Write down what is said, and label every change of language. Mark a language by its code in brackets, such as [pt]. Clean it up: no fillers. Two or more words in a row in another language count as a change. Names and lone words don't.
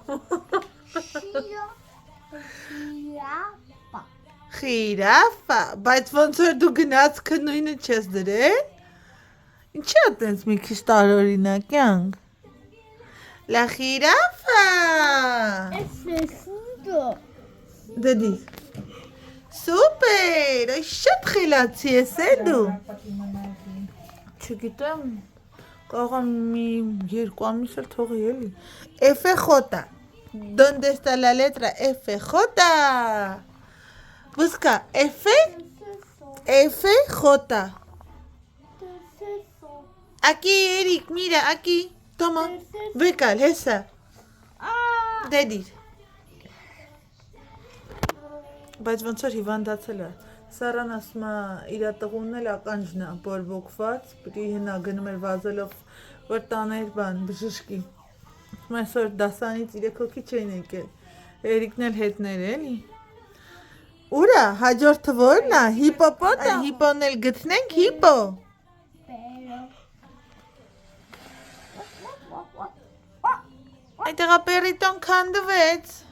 [hy] խիրաֆա, բայց ոնց որ դու գնացքը նույնը չես դրել, ինչի է տենց մի քիչ տարօրինակ յանք, [es] La jirafa. [hy] Դեդի, սուպեր, այ շատ խելացի ես է դու, չգիտեմ, կարող եմ մի երկու ամիս էլ թողի էլի, [es] FJ, ¿dónde está la letra FJ? Busca FJ. Aquí, Eric, mira, aquí. Toma, Bekal, esa. [hy] Դեդի. Բայց ոնց որ հիվանդացել է, Սարան ասում է իր տղունն էլ ականջն է բորբոքված, պիտի հնա գնում էր վազելով, որ տաներ բան, բժշկի, այսօր դասանից 3 հոգի չեն եկել, Էրիկն էլ հետներ էլի, ուր է, հաջորդը ո՞րն է, հիպոպոտը, հիպոն էլ գտնենք, հիպո, այդեղա պերիտոն քանդվեց,